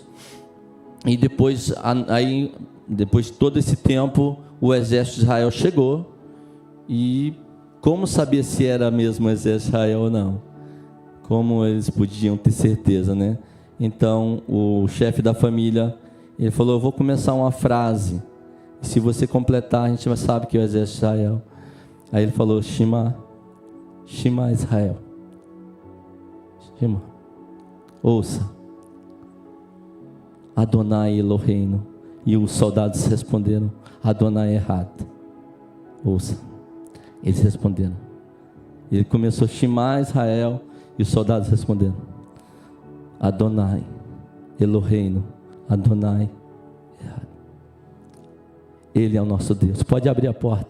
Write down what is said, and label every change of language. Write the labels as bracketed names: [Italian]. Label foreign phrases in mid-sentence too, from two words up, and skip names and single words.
[Portuguese] E depois de todo esse tempo, o exército de Israel chegou, e como sabia se era mesmo o exército de Israel ou não? Como eles podiam ter certeza, né? Então o chefe da família, ele falou: eu vou começar uma frase, se você completar, a gente já sabe que é o exército de Israel. Aí ele falou: [Hebrew] שמע, שמע ישראל. [Portuguese] Shema. Ouça. [Hebrew] אדוני אלוהינו. [Portuguese] E os soldados responderam: [Hebrew] אדוני אחד. [Portuguese] Ouça. Eles responderam. Ele começou: [Hebrew] שמע ישראל. [Portuguese] E os soldados responderam: [Hebrew] אדוני אלוהינו. אדוני אחד. [Portuguese] Ele é o nosso Deus. Pode abrir a porta.